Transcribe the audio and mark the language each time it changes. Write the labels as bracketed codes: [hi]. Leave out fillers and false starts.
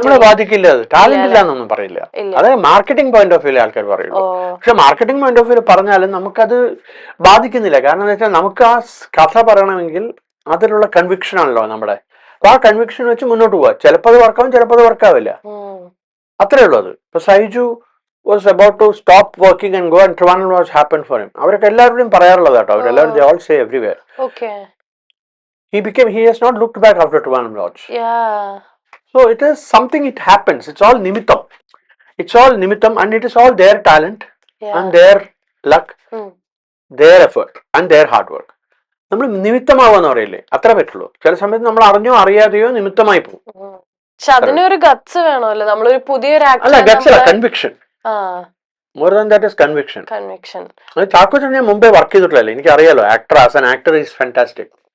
[ml] നമ്മളെ ബാധിക്കില്ല. അത് ടാലന്റ് ഇല്ല എന്നൊന്നും പറയില്ല. അതായത് മാർക്കറ്റിംഗ് പോയിന്റ് ഓഫ് വ്യൂ ആൾക്കാർ പറയുള്ളൂ. പക്ഷെ മാർക്കറ്റിംഗ് പോയിന്റ് ഓഫ് വ്യൂ പറഞ്ഞാലും നമുക്കത് ബാധിക്കുന്നില്ല. കാരണം എന്താ വെച്ചാൽ നമുക്ക് ആ കഥ പറയണമെങ്കിൽ അതിലുള്ള കൺവിക്ഷൻ ആണല്ലോ നമ്മുടെ. അപ്പൊ ആ കൺവിക്ഷൻ വെച്ച് മുന്നോട്ട് പോവാ. ചിലപ്പോൾ അത് വർക്കാവും, ചിലപ്പോൾ അത് വർക്കാവില്ല. അത്രേ ഉള്ളൂ അത്. ഇപ്പൊ [en] Saiju was about to stop working and go and Trivandrum was happened for him. [ml] അവരൊക്കെ എല്ലാവരുടെയും പറയാറുള്ളത് കേട്ടോ. അവരെല്ലാവരും [en] they all say everywhere. Okay. He has not looked back after Trivandrum Lodge. Yeah. So it is something, it happens. It's all nimittam. It's all nimittam and it is all their talent Yeah. and their luck, their effort and their hard work. [ml] നമ്മൾ നിമിത്തമാവാന്ന് പറയില്ലേ, അത്ര പറ്റുള്ളൂ. ചില സമയത്ത് നമ്മൾ അറിഞ്ഞോ അറിയാതെയോ നിമിത്തമായി പോകും. പക്ഷെ അതിനൊരു ഗട്സ് വേണമല്ലോ. നമ്മളൊരു പുതിയൊരു അല്ല, ഗട്സ് അല്ല, conviction. [en] More than that is conviction. [ml] Conviction. Chackochan ഞാൻ മുമ്പേ വർക്ക് ചെയ്തിട്ടില്ലല്ലോ, എനിക്ക് അറിയാലോ. [en] Actor as an actor is fantastic.